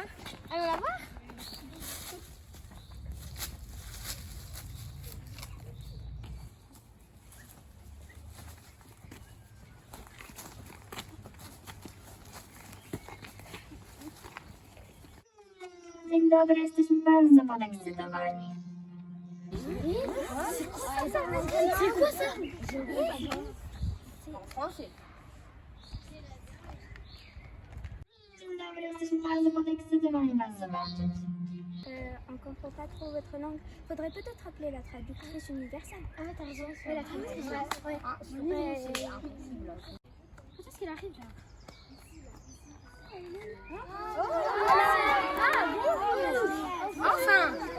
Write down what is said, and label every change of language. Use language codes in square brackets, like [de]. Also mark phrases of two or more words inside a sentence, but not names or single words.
[fr] Allons la voir? [pl] Dzień dobry, jesteśmy bardzo podekscytowani. [fr] C'est quoi ça? [pl] Dzień dobry, jesteśmy bardzo podekscytowani was zobaczyć. [fr] On comprend pas trop votre langue. Faudrait peut-être appeler la traductrice universelle. Ah, t'as raison. Ouais, la traductrice. Ouais. Quand est-ce qu'elle arrive là? Enfin!